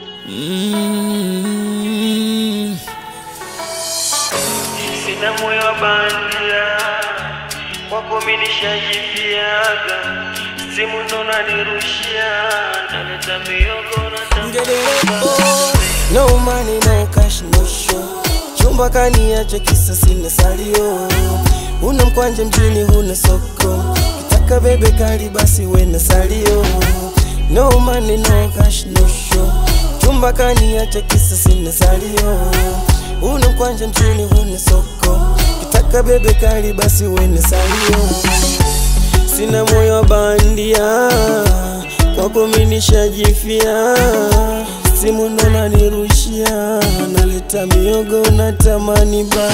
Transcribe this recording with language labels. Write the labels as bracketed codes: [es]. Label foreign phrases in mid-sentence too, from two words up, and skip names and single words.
[sw] Sina moyo wa bandia, kwako mimi nishajifiaga. Simu ndo nanirushia, naleta miogo na tambo. [en] No money, no cash, no show. [sw] Chumba kaniacha kisa sina salio. Una mkwanje mjini huna soko. Kitaka bebe kali basi wena salio. [en] No money, no cash, no show. [sw] Chumba kaniacha kisa sina salio. Una mkwanje mjini huna soko. Kitaka bebe kali basi wena salio. Sina moyo wa bandia, kwako mimi nishajifia. Simu ndo nanirushia, naleta miogo na tamani ba.